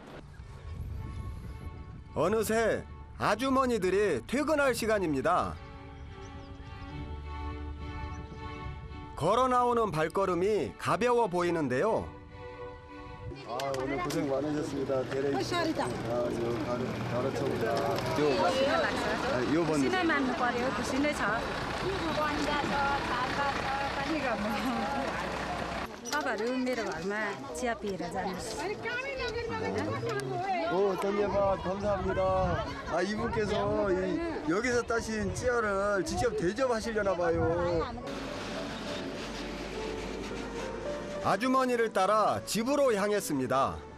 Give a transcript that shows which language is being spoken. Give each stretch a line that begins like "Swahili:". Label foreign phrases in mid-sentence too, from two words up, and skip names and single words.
Korean: 어느새 아주머니들이 퇴근할 시간입니다. 걸어 나오는 발걸음이 가벼워 보이는데요. 오늘 고생 많으셨습니다. 대래 씨. 가르쳐보다. 요 번.
Nepali: खुसी नै मान्नु पर्यो खुसी नै छ तपाईँहरू मेरो घरमा चिया पिएर जानुहोस्.
Korean: 던예바 감사합니다. 이분께서 여기서 따신 찌어를 직접 대접하시려나 봐요. 아주머니를 따라 집으로 향했습니다.